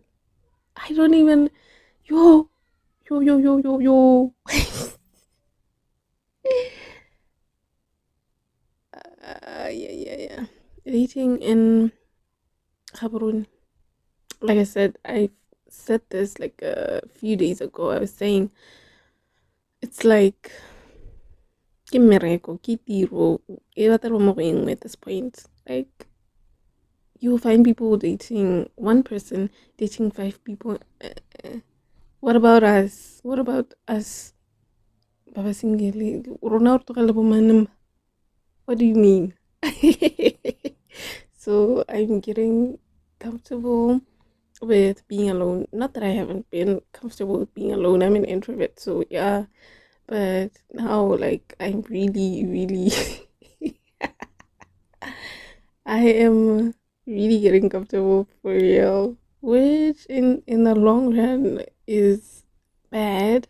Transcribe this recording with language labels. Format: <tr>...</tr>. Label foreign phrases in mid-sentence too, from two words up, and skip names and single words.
<en>I don't even yo. Yeah. Dating in Gaborone. Like I said, I said this like a few days ago. I was saying it's like</en> <tn>ke mmereko, ke tiro, e batla mo go engwe</tn> <en>at this point. Like you'll find people dating one person, dating 5 people. What about us? What about us?</en> <tn>Baba single. Rona re tlogele bo manema.</tn> <en>What do you mean? So I'm getting comfortable with being alone. Not that I haven't been comfortable with being alone. I'm an introvert, so yeah. But now, like, I'm really I am really getting comfortable for real, which in the long run is bad.</en>